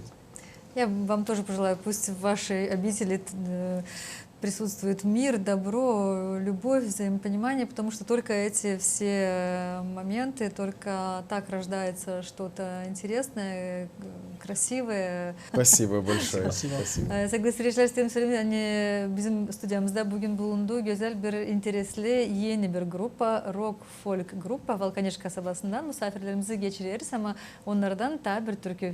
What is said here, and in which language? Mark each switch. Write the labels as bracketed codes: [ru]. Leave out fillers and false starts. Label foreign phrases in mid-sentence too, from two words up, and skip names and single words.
[ru] Я вам тоже пожелаю, пусть в вашей обители присутствует мир, добро, любовь, взаимопонимание, потому что только эти все моменты, только так рождается что-то интересное, красивое. Спасибо большое. Спасибо. [gag] Sevgili seyirciler, istedim söyleyeyim. Yani bizim stüdyomuzda bugün bulunduğu güzel bir, interesli yeni bir grupa, rock folk grupa Valkaneş kasabasından misafirlerimizi geçiriyoruz ama onlardan da bir türkü.